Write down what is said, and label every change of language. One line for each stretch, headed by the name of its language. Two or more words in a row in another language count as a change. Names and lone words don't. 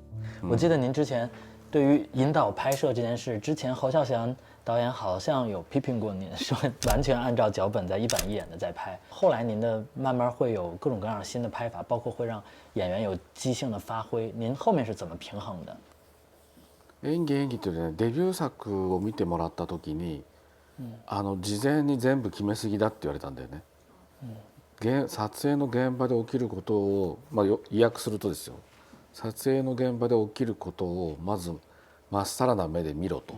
Chinese: 我记得您之前对于引导拍摄这件事，之前侯孝贤导演好像有批评过您，说完全按照脚本在一板一眼的在拍。后来您的慢慢会有各种各样新的拍法，包括会让演员有即兴的发挥。您后面是怎么平衡的？
Japanese: 演技というね、デビュー作を見てもらった時に、事前に全部決めすぎだって言われたんだよね。撮影の現場で起きることを、意訳するとですよ、撮影の現場で起きることをまずまっさらな目で見ろと。